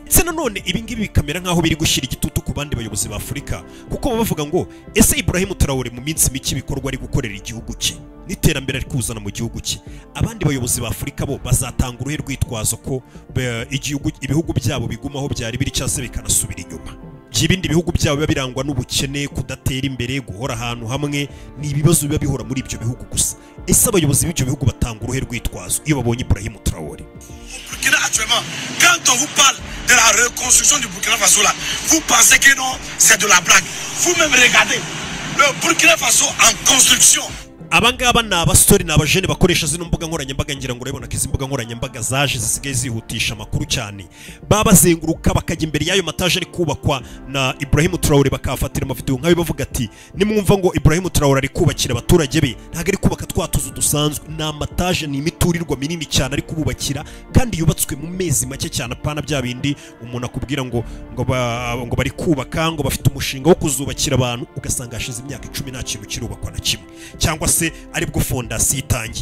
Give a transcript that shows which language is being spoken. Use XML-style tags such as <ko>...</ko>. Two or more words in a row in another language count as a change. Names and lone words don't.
<rw>Se nanone ibi ngibi bikamera nkaho biri gushyira igitutu ku bandi bayobozi ba Afurika kuko bavuga ngo ese Ibrahim Traoré mu minsi mike ibikorwa ari gukorera igihugu cye n'iterambere ari kuzana mu gihugu cye, abandi bayobozi ba Afurika bo bazatanga uruhe rwitwazo ko ibihugu byabo bigumaho byari biri cyase bikanasubira inyuma. Ibindi bihugu byabo biba birangwa n'ubukene, kudatera imbere, guhora ahantu hamwe, ni ibibazo biba bihora muri ibyo bihugu gusa. Ese abayobozi b'ibyo bihugu batanga uruhe rwitwazo iyo babonye Ibrahim Traoré?</rw> <fr>Burkina actuellement, quand on vous parle de la reconstruction du Burkina Faso là, vous pensez que non, c'est de la blague. Vous-même regardez le Burkina Faso en construction.</fr> <rw>abangaba ni abasore ni abajene bakoresha zino mbuga nkoranyambaga, ngira ngo urabona ko izi mbuga nkoranyambaga zaje zisigaye zihutisha amakuru cyane, baba bazenguruka bakajya imbere y'ayo mataje ari kubakwa na Ibrahim Traoré bakafatira amavideo nk'ayo bavuga ati nimwumva ngo Ibrahim Traoré ari kubakira abaturage be ntago ari kubaka twatuzu dusanzwe, ni amataje ni imiturirwa minini cyane ari kububakira kandi yubatswe mu mezi make cyane, apana bya bindi umuntu akubwira ngo bari kubaka ngo bafite umushinga wo kuzubakira abantu ugasanga hashize imyaka 10 nta kintu kirubakwa na kimwe, cyangwa se aribwo fondasiyo itangiye.</rw>